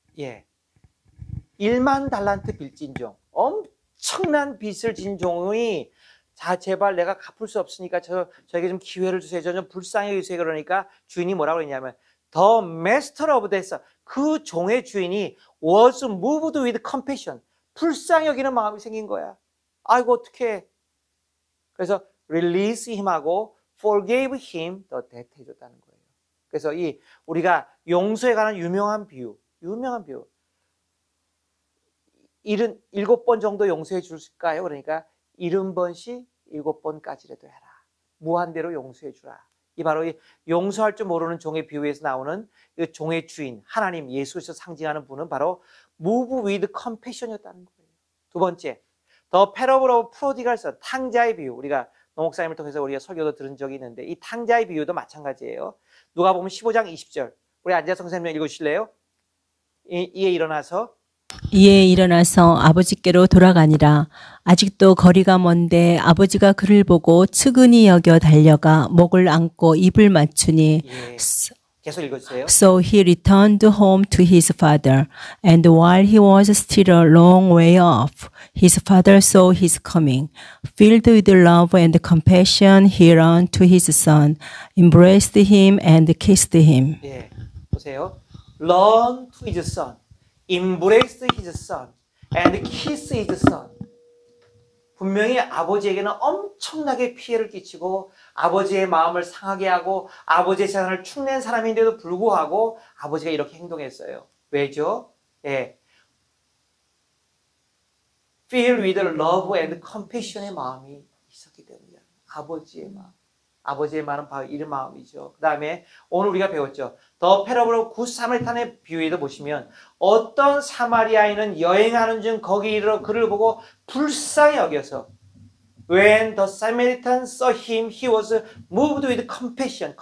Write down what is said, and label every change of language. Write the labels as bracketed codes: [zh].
[ko] 예, 1만 달란트 빚진 종, 엄청난 빚을 진 종이 자 제발 내가 갚을 수 없으니까 저에게 좀 기회를 주세요. 저 좀 불쌍히 해주세요. 그러니까 주인이 뭐라고 그랬냐면 [en] The master of that [ko] 그 종의 주인이 [en] was moved with compassion. [ko] 불쌍히 여기는 마음이 생긴 거야. 아이고 어떡해. 그래서 [en] release him하고 forgave him the debt [ko] 해줬다는 거예요. 그래서 이 우리가 용서에 관한 유명한 비유 7번 정도 용서해 줄까요? 그러니까 70번씩 7번까지라도 해라. 무한대로 용서해 주라. 이 바로 이 용서할 줄 모르는 종의 비유에서 나오는 이 종의 주인 하나님 예수에서 상징하는 분은 바로 [en] move with compassion [ko] 이었다는 거예요. 두 번째, [en] The parable of prodigal son, [ko] 탕자의 비유. 우리가 노목사님을 통해서 우리가 설교도 들은 적이 있는데 이 탕자의 비유도 마찬가지예요. 누가복음 15장 20절. 우리 앉아서 선생님 읽어주실래요? 이에 일어나서 아버지께로 돌아가니라. 아직도 거리가 먼데 아버지가 그를 보고 측은히 여겨 달려가 목을 안고 입을 맞추니 예. 계속 읽어주세요. [en] So he returned home to his father, and while he was still a long way off, his father saw his coming. Filled with love and compassion, he ran to his son, embraced him and kissed him. [ko] 예, 보세요. [en] Run to his son, embraced his son. and kiss his son. [ko] 분명히 아버지에게는 엄청나게 피해를 끼치고 아버지의 마음을 상하게 하고 아버지의 재산을 축낸 사람인데도 불구하고 아버지가 이렇게 행동했어요. 왜죠? 예. [en] Filled with love and compassion의 [ko] 마음이 있었기 때문이야. 아버지의 마음. 아버지의 마음은 바로 이런 마음이죠. 그 다음에 오늘 우리가 배웠죠. 더 패러블 굿 사마리탄의 비유에도 보시면 어떤 사마리아인은 여행하는 중 거기 이르러 그를 보고 불쌍히 여겨서 [en] When the Samaritan saw him, he was moved with compassion.